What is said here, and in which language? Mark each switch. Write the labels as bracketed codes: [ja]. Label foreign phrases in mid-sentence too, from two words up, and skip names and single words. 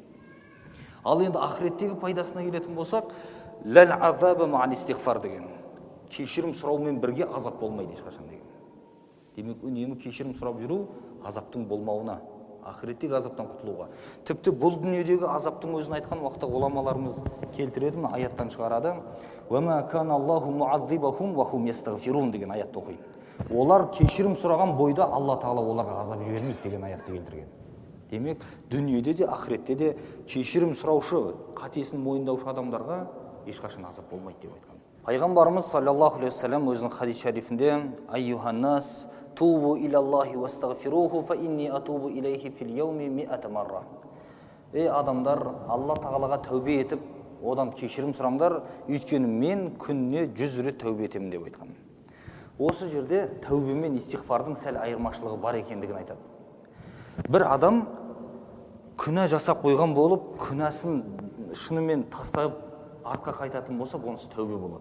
[kk] Ал енді ақыреттегі пайдасына келетін болсақ, [ar] لا عذاب مع الاستغفار [kk] деген. Кешірім сұраумен бірге азап болмайды ешқашан деген. Демек, үнемі кешірім сұрап жүру азаптың болмауына, ақыреттегі азаптан құтылуға. Тіпті бұл дүниедегі азаптың өзін айтқан уақытта ғұламаларымыз келтіреді ме, аяттан шығарады. [ar] وَمَا كَانَ اللَّهُ مُعَذِّبَهُمْ وَهُمْ يَسْتَغْفِرُونَ [kk] деген аятты оқиды. Олар кешірім сұраған бойда Алла Тағала оларға азап жібермейді деген аятты келтірген. Демек, дүниеде де, ақыретте де кешірім сұраушы, қатесін мойындаушы адамдарға ешқашан азап болмайды деп айтқан. [ar] Пайғамбарымыз صلى الله عليه وسلم [kk] өзінің хадис шарифінде: [ar] «أيها الناس توبوا إلى الله واستغفروه فإني أتوب إليه في اليوم مائة مرة». [kk] Ей адамдар, Алла Тағалаға тәубе етіп, одан кешірім сұраңдар, өйткені мен күніне 100 рет тәубе етемін деп айтқан. Осы жерде тәубе мен истигфардың сәл айырмашылығы бар екендігін айтады. Бір адам күнә жасап қойған болып, күнәсін шынымен тастап артқа қайтатын болса, онысы тәубе болады.